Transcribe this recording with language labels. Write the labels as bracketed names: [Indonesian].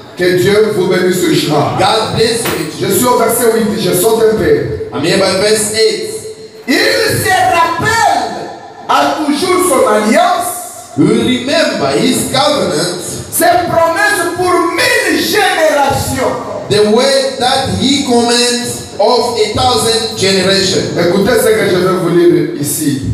[French] Que Dieu vous bénisse richement. [English] God bless you. [French] Je suis au verset 8, je saute un peu. [English] I'm here by verse 8. [French] Il se rappelle à toujours son alliance, [English] We remember his covenant, [French] ses promesses pour 1000 générations. [English] the word that he commands of 1,000 generations. [French] Écoutez ce que je vais vous lire ici,